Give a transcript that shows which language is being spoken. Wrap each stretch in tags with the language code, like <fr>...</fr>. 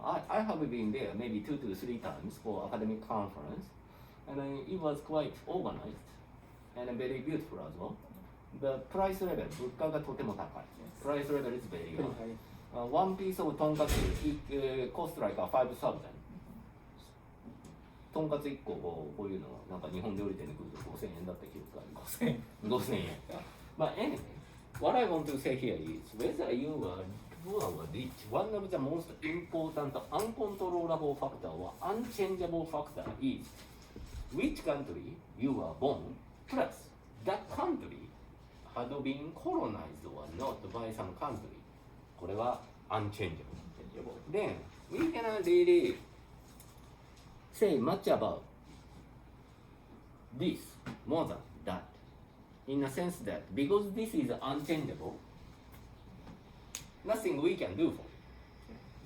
<en>I have been there maybe 2 to 3 times for academic conference, and it was quite organized and very beautiful as well. The price level,</en> <ja>物価がとても高い。</ja> <en>Yes. Price level is very Very high. high. One piece of とんかつ cost like 5,000.</en> <ja>とんかつ1個こういうのなんか日本料理店で食うと5,000円だった記憶があります。 5,000円。</ja> <en>But anyway, what I want to say here is whether you are poor or rich, one of the most important uncontrollable factor or unchangeable factor is which country you are born plus that country had been colonized or not by some country.</en> <ja>これは</ja> <en>unchangeable. Then we cannot really say much about this more than that. In a sense that because this is unchangeable, nothing we can do for it.</en>